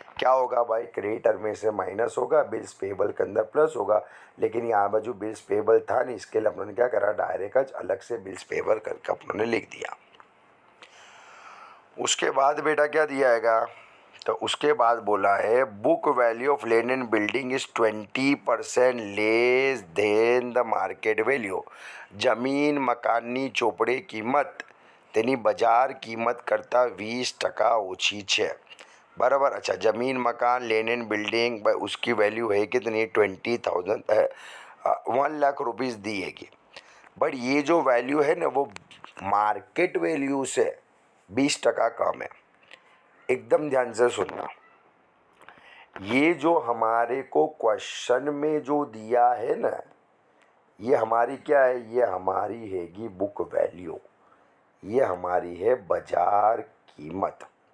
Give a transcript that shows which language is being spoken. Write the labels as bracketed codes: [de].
[hi] क्या होगा भाई, क्रेडिटर में से माइनस होगा, बिल्स पेएबल के अंदर प्लस होगा, लेकिन यहाँ बाजू बिल्स पेएबल था नहीं, इसके लिए अपने क्या करा, डायरेक्ट अलग से बिल्स पेएबल करके अपने लिख दिया। उसके बाद बेटा क्या दिया आएगा, तो उसके बाद बोला है [en] Book value of land and building is 20% less than the market value. [gu] जमीन मकाननी ચોપડે કિંમત તેની બજાર કિંમત કરતાં 20% ઓછી છે, [hi] बराबर। अच्छा, ज़मीन मकान लैंड एंड बिल्डिंग भाई उसकी वैल्यू है कितनी, 20,000 1,00,000 रुपीज़ दी हैगी। बट ये जो वैल्यू है ना वो मार्केट वैल्यू से 20% कम है। एकदम ध्यान से सुनना, ये जो हमारे को क्वेश्चन में जो दिया है ना, ये हमारी क्या है, ये हमारी हैगी बुक वैल्यू, ये हमारी है बाजार कीमत।